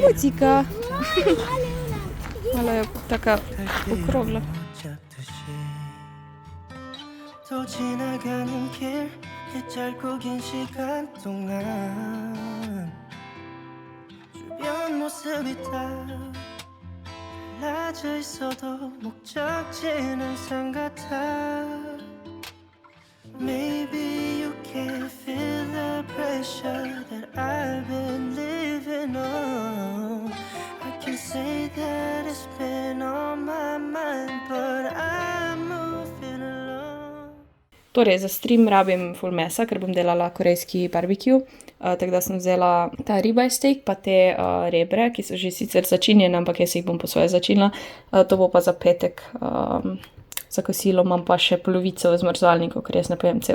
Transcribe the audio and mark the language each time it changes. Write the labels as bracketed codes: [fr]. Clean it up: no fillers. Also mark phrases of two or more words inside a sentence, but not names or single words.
[pl] Mucika. Ale taka okrągła. [ko] 또 지나가는 길 이 짧고 긴 시간 동안 주변 모습이 다 달라져 있어도 목적지는 항상 같아. [en] Maybe you can feel the pressure that I've been living on. I can say that it's been on my mind, but I'm moving along. [sl] Torej, za stream rabim full mesa, ker bom delala korejski barbecue. Tako da sem vzela ta [en] ribeye steak, [sl] pa te rebre, ki so že sicer začinjene, ampak jaz jih bom po svoje začinila. To bo pa za petek za kosilo, imam pa še polovico v zmrzovalniku, ker jaz ne pojem celega.